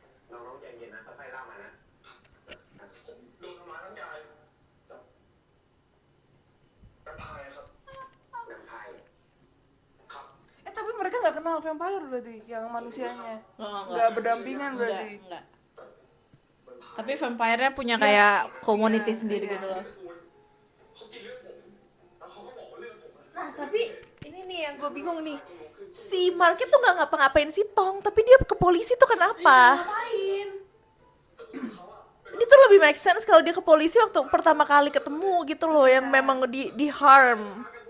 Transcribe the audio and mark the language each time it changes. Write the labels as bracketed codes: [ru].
[th] น้องๆใจเย็นนะค่อยๆเล่ามานะผมโดนทำร้ายร่างกายจากแวมไพร์ครับแวมไพร์ครับ [id] tapi mereka nggak kenal vampire berarti yang manusianya. Oh, Nggak berdampingan berarti. Enggak. Tapi vampire-nya punya kayak community sendiri gitu loh. [th] เขากินเลือดผมแล้วเขาก็บอกว่าเลือดผมอะ [id] Nah, tapi ini nih yang gue bingung nih. Si Mark itu nggak ngapa-ngapain si Tong, tapi dia ke polisi tuh kenapa? Ngapain? Ini tuh lebih make sense kalau dia ke polisi waktu pertama kali ketemu gitu loh, yang memang di harm.